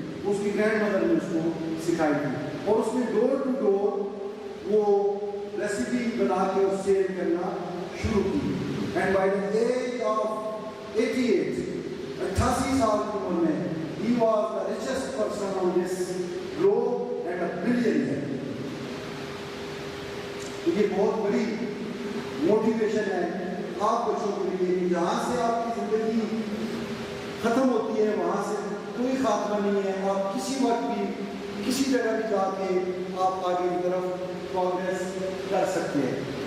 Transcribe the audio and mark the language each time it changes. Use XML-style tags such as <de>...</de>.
<ur>اس کی grand mother نے اس کو سکھائی تھی, اور اس نے ڈور ٹو ڈور وہ ریسیپی بنا کے اس سیل کرنا شروع کی.</ur> <en>and by the age of 88</en> <ur>سال کی عمر میں</ur> <en>he was the richest person on this globe and a billionaire.</en> <ur>تو یہ بہت بڑی موٹیویشن ہے آپ بچوں کے لیے کہ جہاں سے آپ کی زندگی ختم ہوتی ہے وہاں سے کوئی خاتمہ نہیں ہے. آپ کسی وقت بھی کسی جگہ بھی جا کے آپ آگے کی طرف پروگریس کر سکتے ہیں.</ur>